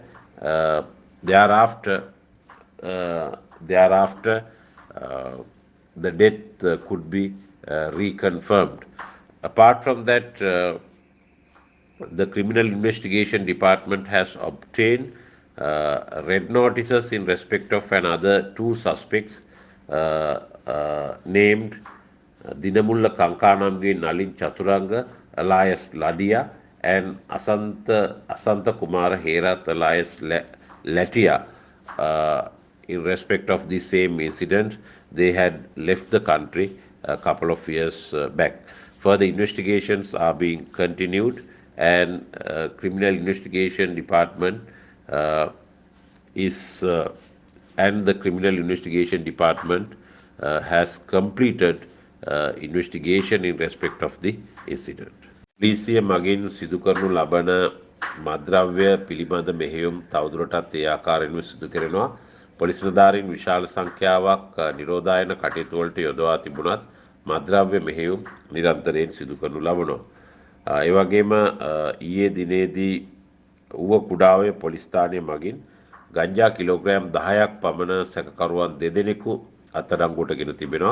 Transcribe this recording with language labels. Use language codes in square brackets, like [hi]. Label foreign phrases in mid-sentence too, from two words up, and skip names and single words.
[en] Thereafter, the death could be reconfirmed. Apart from that, the Criminal Investigation Department has obtained red notices in respect of another 2 suspects named Dinamulla Kankanamge Nalin Chaturanga alias Ladia and Asanta Kumara Herath alias Latia. In respect of the same incident, they had left the country a couple of years back. Further investigations are being continued, and Criminal Investigation Department and the Criminal Investigation Department has completed investigation in respect of the incident. [si] පොලිසිය මගින් සිදු කරනු ලබන මද්‍රව්‍ය පිළිබඳ මෙහෙයුම් තවදුරටත් ඒ ආකාරයෙන්ම සිදු කරනවා. පොලිස් නිලධාරීන් විශාල සංඛ්‍යාවක් නිරෝධායන කටයුතු වලට යොදවා තිබුණත් මද්‍රව්‍ය මෙහෙයුම් නිරන්තරයෙන් සිදු කරනු ලබනවා. ඒ වගේම ඊයේ දිනේදී ඌව කුඩාවේ පොලිස් ස්ථානය මගින් ගංජා කිලෝග්‍රෑම් 10ක් පමණ සැකකරුවන් දෙදෙනෙකු අත්අඩංගුවටගෙන තිබෙනවා.